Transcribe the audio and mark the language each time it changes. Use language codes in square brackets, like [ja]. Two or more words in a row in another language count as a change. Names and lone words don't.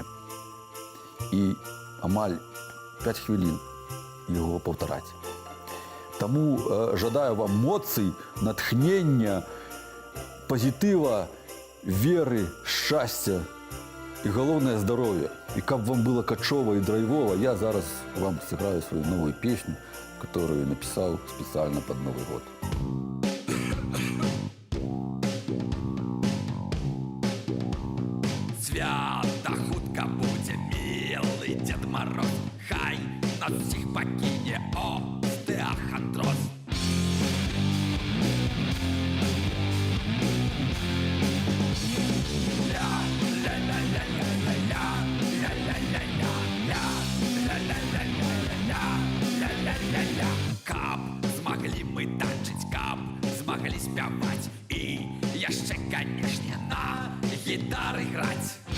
[be] І амаль 5 хвілін яго паўтараць. Таму жадаю вам моцы, натхнення, пазітыва, веры, шчасця і галоўнае здароўе. І каб вам было качова і драйвова, я зараз вам сыграю [ru] свою новую песню, которую написал специально под Новый год. [be] Свята хутка будзе [ru] милый Дед Мороз, [be] хай нас всіх пакіне остеахондроз. Каб змаглі мы танчыць, каб змаглі спяваць і яшчэ, канешне, на гітары граць.